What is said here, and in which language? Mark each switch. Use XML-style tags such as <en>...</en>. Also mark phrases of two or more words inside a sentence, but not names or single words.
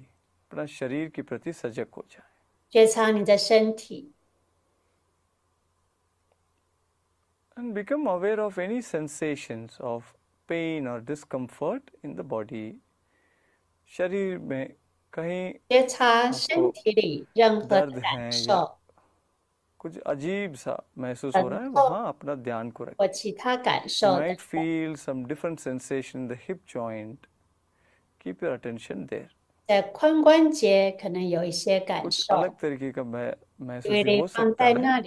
<hi>अपना शरीर के प्रति सजग हो जाए.</hi> <zh>觉察你的身体，</zh> <en>And become aware of any sensations of pain or discomfort in the body.</en> <hi>शरीर में कहीं</hi> <zh>觉察身体里任何的</zh> <hi>दर्द</hi> <zh>感</zh> <hi>है या</hi> <zh>受</zh> <hi>कुछ अजीब सा महसूस हो रहा है, वहाँ अपना ध्यान को रखें.</hi> <zh>或其他感</zh> <en>You</en> <zh>受的</zh> <en>might feel some different sensation in the hip joint. Keep your attention there.</en> <zh>在髋关节可能有一些感</zh> <hi>कुछ</hi> <zh>受，</zh> <hi>अलग तरीके का महसूस</hi> <zh>注意</zh> <hi>भी</hi> <zh>力</zh> <hi>हो</hi> <zh>放</zh> <hi>सकता</hi> <zh>在</zh> <hi>है.</hi> <zh>那里，</zh>